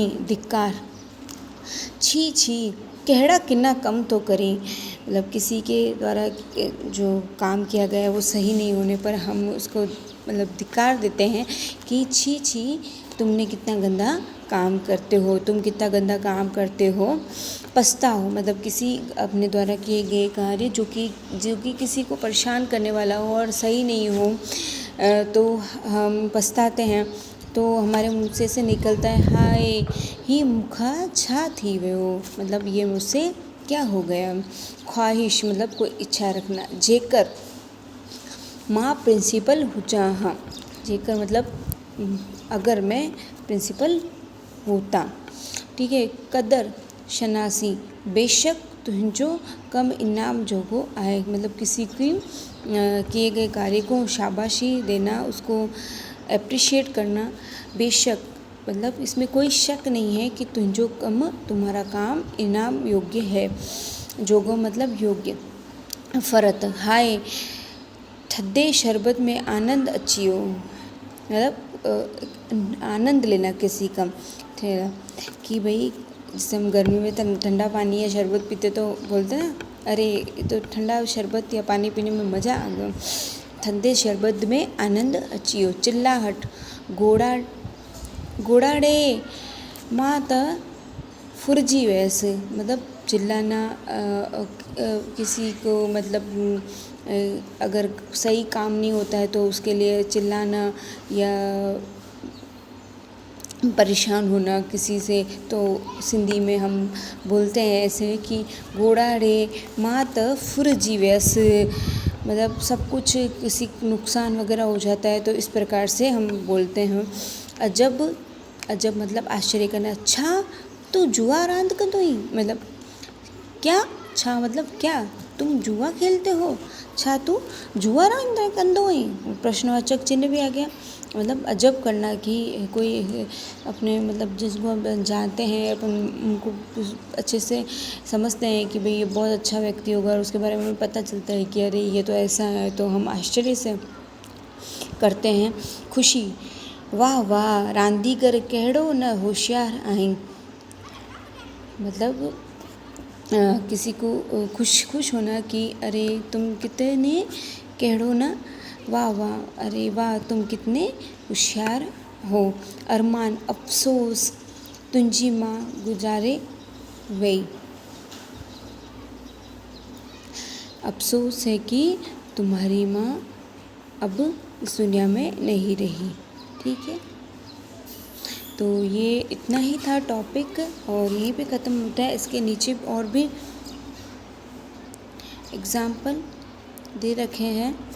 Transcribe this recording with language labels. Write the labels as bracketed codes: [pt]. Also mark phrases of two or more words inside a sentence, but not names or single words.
[hi] धिक्कार, [sd] छी कहड़ा किन्ना कम तो करें, [hi] मतलब किसी के द्वारा जो काम किया गया है वो सही नहीं होने पर हम उसको मतलब धिक्कार देते हैं कि छी तुमने कितना गंदा काम करते हो, तुम कितना गंदा काम करते हो। पछताओ मतलब किसी अपने द्वारा किए गए कार्य जो कि किसी को परेशान करने वाला हो और सही नहीं हो, तो हम पछताते हैं। तो हमारे मुँह से निकलता है [sd] हाय ही मुखा छा थी वियो, [hi] मतलब ये मुझसे क्या हो गया। ख्वाहिश मतलब कोई इच्छा रखना। [sd] जेकर मां प्रिंसिपल हुजा हाँ, जेकर [hi] मतलब अगर मैं प्रिंसिपल होता। ठीक है। कदर, शनासी, [sd] बेशक तुझो कम इनाम जोगो आहे, [hi] मतलब किसी की किए गए कार्य को शाबाशी देना, उसको एप्रिशिएट करना। बेशक मतलब इसमें कोई शक नहीं है कि [sd] तुझो कम, [hi] तुम्हारा काम इनाम योग्य है। जोगो मतलब योग्य। [sd] फ़रत, हाय ठंडे शरबत में आनंद अचियो, [hi] मतलब आनंद लेना किसी का। कि भाई जैसे हम गर्मी में ठंडा पानी या शरबत पीते तो बोलते हैं ना, अरे तो ठंडा शरबत या पानी पीने में मज़ा आ गया। [sd] ठंडे शरबत में आनंद अचियो। चिल्लाहट, गोड़ाड़े मां त फुरजी वैसे, [hi] मतलब चिल्लाना। किसी को मतलब अगर सही काम नहीं होता है तो उसके लिए चिल्लाना या परेशान होना किसी से, तो सिंधी में हम बोलते हैं ऐसे कि [sd] गोड़ाड़े मां त फुरजी व्यस, [hi] मतलब सब कुछ किसी नुकसान वगैरह हो जाता है तो इस प्रकार से हम बोलते हैं। अजब मतलब आश्चर्य करना। अच्छा [sd] तू जुआ रांद कंदो ही, [hi] मतलब क्या, छा मतलब क्या, तुम जुआ खेलते हो, [sd] छा तू जुआ रांद कंदो ही, [hi] प्रश्नवाचक चिन्ह भी आ गया। मतलब अजब करना कि कोई अपने मतलब जिसको हम जानते हैं, अपन उनको अच्छे से समझते हैं कि भाई ये बहुत अच्छा व्यक्ति होगा और उसके बारे में पता चलता है कि अरे ये तो ऐसा है, तो हम आश्चर्य से करते हैं। खुशी, [sd] वाह रांदीगर कहिड़ो न होशियार आहीं, [hi] मतलब किसी को खुश होना कि अरे तुम कितने, [sd] कहिड़ो न, [hi] वाह अरे वाह तुम कितने होशियार हो। अरमान, अफसोस, [sd] तुंहिंजी मां गुज़ारे वई, [hi] अफसोस है कि तुम्हारी माँ अब इस दुनिया में नहीं रही। ठीक है, तो ये इतना ही था टॉपिक और यहीं पे ख़त्म होता है। इसके नीचे और भी एग्ज़ाम्पल दे रखे हैं।